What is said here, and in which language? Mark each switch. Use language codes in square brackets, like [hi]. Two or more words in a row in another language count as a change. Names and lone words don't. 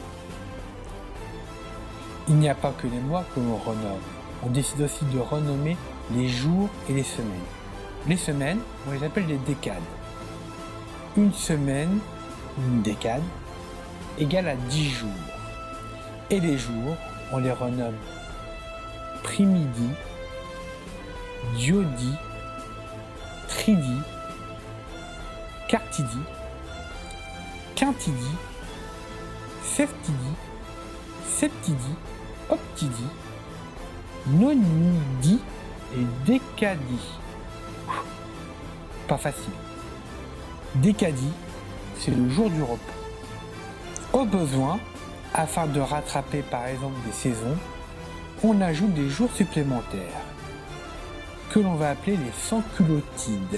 [fr] Il n'y a pas que les mois que l'on renomme. On décide aussi de renommer les jours et les semaines. Les semaines, on les appelle les décades. Une semaine, une décade, égale à 10 jours. Et les jours, on les renomme Primidi, Diodi, Tridi, Quartidi, Quintidi, Seftidi, Septidi, Optidi, Nonidi et Décadi. Pas facile. Décadi, c'est le jour du repos. Au besoin, afin de rattraper par exemple des saisons, on ajoute des jours supplémentaires que l'on va appeler les sans-culottides.